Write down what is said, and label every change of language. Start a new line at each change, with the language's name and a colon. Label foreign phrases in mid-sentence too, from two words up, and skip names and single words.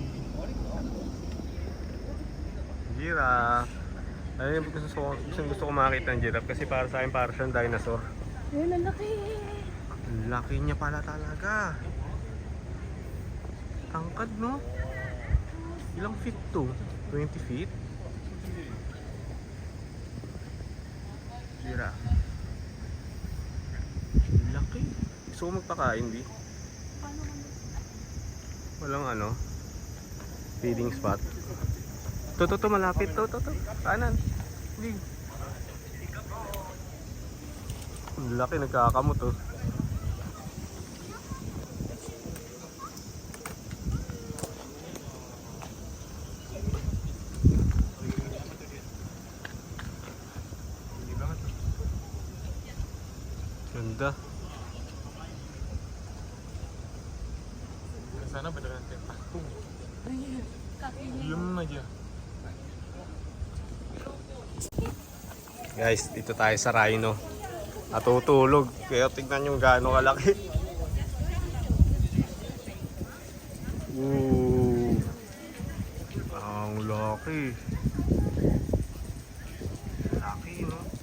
Filipino: Giraffe. Ayun, gusto ko makita ng giraffe kasi para sa akin para siyang dinosaur. ayun, ang laki. Ang laki niya pala talaga. Tangkad no? Ilang feet to? 20 feet? Giraffe. Laki. Gusto Gusto ko magpakain, Bi. Walang ano,
English: feeding spot.
Filipino: To, malapit. To. Kanan. Bi. Ang laki, nagkakamot oh. Ganda.
Indonesian: Sana beneran kayak patung. Diem aja.
Filipino: Guys, dito tayo sa Rhino. Natutulog. Kaya tignan yung gaano kalaki. Ooh. Ang laki. Laki, no?